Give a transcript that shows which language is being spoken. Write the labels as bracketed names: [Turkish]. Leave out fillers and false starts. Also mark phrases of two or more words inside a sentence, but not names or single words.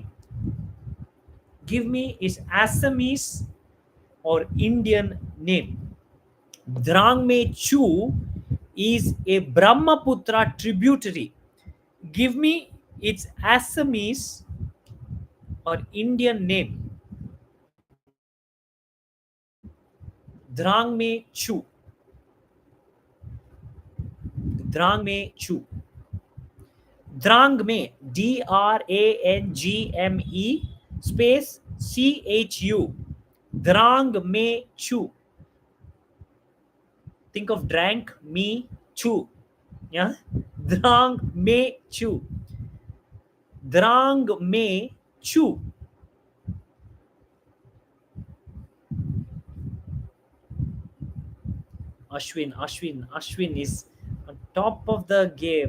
[English] Give me its Assamese or Indian name. Drangme Chu is a Brahmaputra tributary. Give me its Assamese or Indian name. Drangme Chu. Drangme Chu. Drangme, Drangme space Chu. Drangme Chu. Think of drank me chu. Yeah, Drangme Chu. Drangme Chu. Ashwin is on top of the game.